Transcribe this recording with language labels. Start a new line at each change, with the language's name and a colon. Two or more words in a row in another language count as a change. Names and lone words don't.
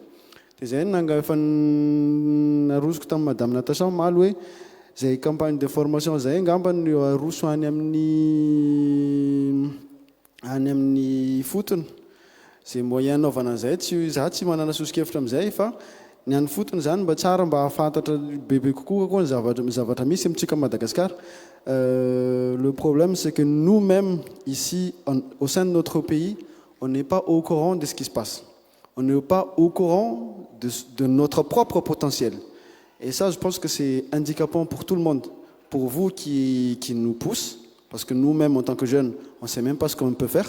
Malagasy: Dia zay efa narosoko tamin'ny madame Natacha Omaly hoe zay
French: campagne de formation
Malagasy: zay ngamba ny aroso any amin'ny fotony zay moyen anaovana an'izay za tsy manana sosikevitra amin'izay fa ny an'ny fotony zany mba tsara mba hafantatra bebe kokoa koa ny zavatra misy amintsika Madagascar.
French: Le problème c'est que nous-mêmes ici au sein de notre pays on n'est pas au courant de ce qui se passe. On n'est pas au courant de notre propre potentiel. Et ça, je pense que c'est handicapant pour tout le monde. Pour vous qui nous poussent, parce que nous-mêmes, en tant que jeunes, on ne sait même pas ce qu'on peut faire.